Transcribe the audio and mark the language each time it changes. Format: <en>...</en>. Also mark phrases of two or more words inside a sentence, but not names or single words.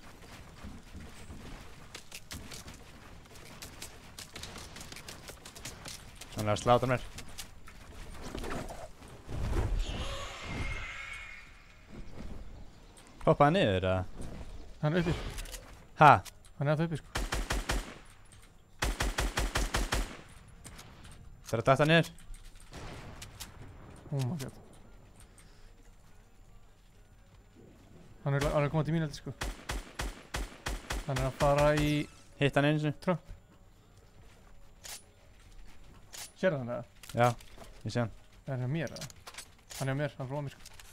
<is>Hann er að sláta mér. Hoppaði niður eða? Hann er uppi. Ha? Hann er alltaf uppi sko. Það er að dætta niður.</is> <en>Oh my god.</en> <is>Hann er að koma til mín heldur sko. Hann er að fara í... Hitt hann einu sinni. Trump. Sérðu hann eða? Já, ég sé hann. Er hann hjá mér eða? Hann er hjá mér, hann er frá mér sko.</is>